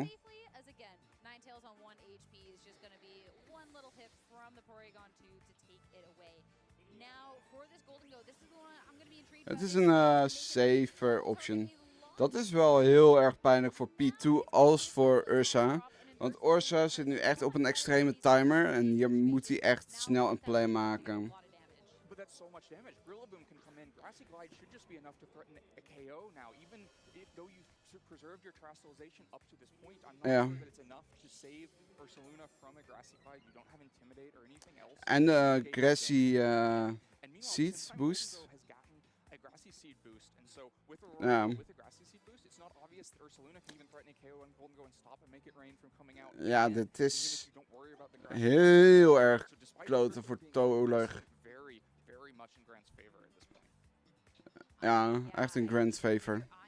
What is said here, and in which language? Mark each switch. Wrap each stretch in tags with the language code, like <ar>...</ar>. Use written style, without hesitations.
<en>As again, Ninetales on 1 HP is just going to be one little hit from the Porygon 2 to take it away. Now for this Golden Go, this is the one I'm going to be intrigued.</en> <nl>Het is een safer option. Dat is wel heel erg pijnlijk voor P2 als voor Ursa. Want Ursa zit nu echt op een extreme timer en hier moet hij echt snel een play maken.</nl> <en>But that's so much damage. Rillaboom can come in. Grassy Glide should just be enough to threaten a KO now. Even though you preserved your Terrestrialization up to this point, I'm not sure that it's enough to save Ursaluna from a Grassy Glide. You don't have Intimidate or anything else.</en> <nl>En de Grassy Seed boost.</nl> <en>A Grassy Seed boost, and so with a Grassy Seed boost, it's not obvious that Ursaluna can even threaten a KO and Golden Go and stop and make it rain from coming out.</en> <nl>Ja, dit is heel erg kloten voor Toller.</nl> <en>Very much in Grant's favor at this point.</en> <nl>Ja, echt een Grant's favor.</nl>